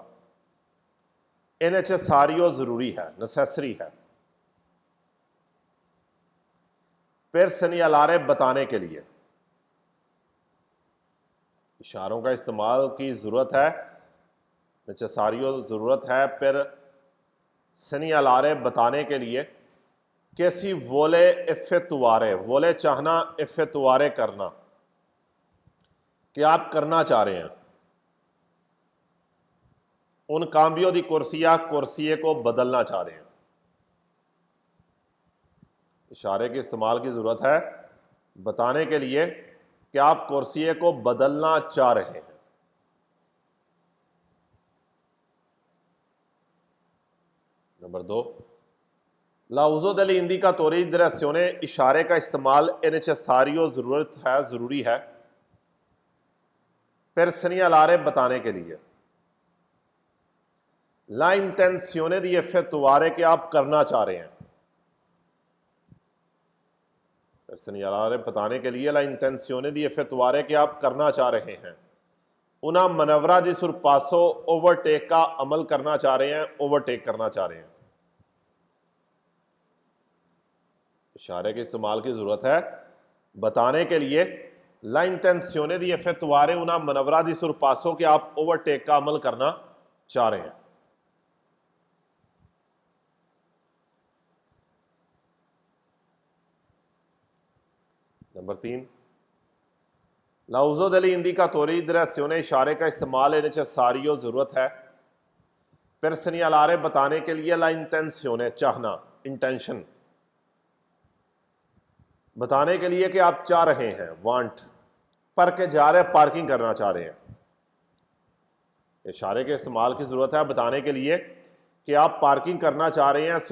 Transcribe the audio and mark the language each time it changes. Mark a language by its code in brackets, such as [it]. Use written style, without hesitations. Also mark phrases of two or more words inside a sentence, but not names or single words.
[it] è necessario, [hi] जरूरी है, नेसेसरी है। [it] per segnalare, [hi] बताने के लिए। इशारों का इस्तेमाल की जरूरत है, necessario जरूरत है, [it] per segnalare, [hi] बताने के लिए। [it] ci si vuole effettuare, [hi] वोले चाहना, effettuare करना, कि आप करना चाह रहे हैं। [it] un cambio di corsia, [hi] कुर्सिये को बदलना चाह रहे हैं। इशारे के इस्तेमाल की जरूरत है बताने के लिए कि आप कुर्सिये को बदलना चाह रहे हैं। [it] नंबर 2, l'uso degli indicatori direzione, [hi] इशारे का इस्तेमाल [it] è necessario, [hi] जरूरत है, जरूरी है। [it] per segnalare, [hi] बताने के लिए। [it] la intenzione di effettuare, [hi] कि आप करना चाह रहे हैं। [it] per segnalare, [hi] बताने के लिए। [it] la intenzione di effettuare, [hi] कि आप करना चाह रहे हैं। [it] una manovra di sorpasso, [hi] ओवरटेक का अमल करना चाह रहे हैं, ओवरटेक करना चाह रहे हैं। इशारे के इस्तेमाल की जरूरत है बताने के लिए। [it] la intenzione di effettuare una manovra di sorpasso, [hi] कि आप ओवरटेक का अमल करना चाह रहे हैं। नंबर 3, [it] l'uso degli indicatori direzione, [hi] इशारे का इस्तेमाल है necessario, जरूरत है। [it] per segnalare, [hi] बताने के लिए। [it] la intenzione, [hi] चाहना, इंटेंशन, बताने के लिए कि आप चाह रहे हैं, वांट। पर के जा रहे, पार्किंग करना चाह रहे हैं। इशारे के इस्तेमाल की जरूरत है बताने के लिए कि आप पार्किंग करना चाह रहे हैं।